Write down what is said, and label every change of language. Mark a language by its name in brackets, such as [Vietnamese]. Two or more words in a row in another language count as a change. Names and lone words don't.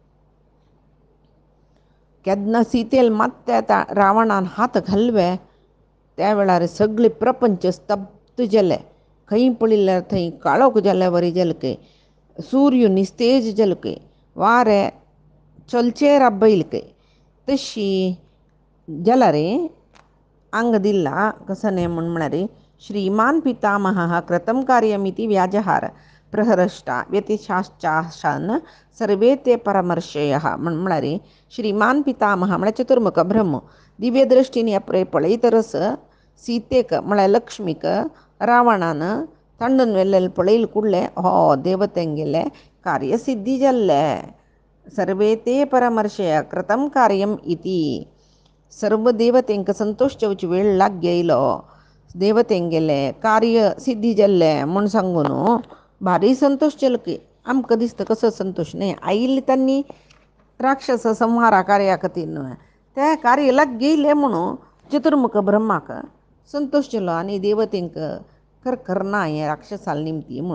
[Konkani] केन्ना सीतेल मात रावणान हात घाल्ले त्या वेळार सगळे प्रपंच स्तब्ध जाले. खंय पळयल्यार थंय काळोख जाल्या वरी जालें खंय. सूर्य निस्तेज जालो खंय. वारें चलचेर आबयलें खंय. तशी जाल्यार आंग दिला कसने म्हळ्यार [Sanskrit] श्रीमान पितामहः कृतं कार्यमिति व्याजहार प्रहरष्टा व्यतिशाश्चासन सर्वे ते परमर्षयः [Konkani] म्हळ्यार श्रीमान पितामह म्हळ्यार चतुर्मुख ब्रह्म दिव्य दृश्टीने पळयतरस सीतेक म्हळ्यार लक्ष्मीक रावणान तांडून व्हेल्लें पळयलें कुडलें हो देवतेंगेलें कार्य सिद्धी जाल्लें. [Sanskrit] सर्वे ते परमर्षय कृतं कार्यम इति [Konkani] सर्व देवतेंक संतोष जावची वेळ लाग येयलो. देवतेंगेलें कार्य सिद्धी जाल्लें म्हूण सांगून भारी संतोष जालो की. आमकां दिसता कसो संतोश न्ही. आयिल्ली तांणी राक्षस संहारा कार्या खातीर न्हय तें कार्य लाग येयलें म्हणून चतुर्मुख ब्रह्माक संतोष जालो आनी देवतेंक करना हें राक्षसाल निमती म्हूण.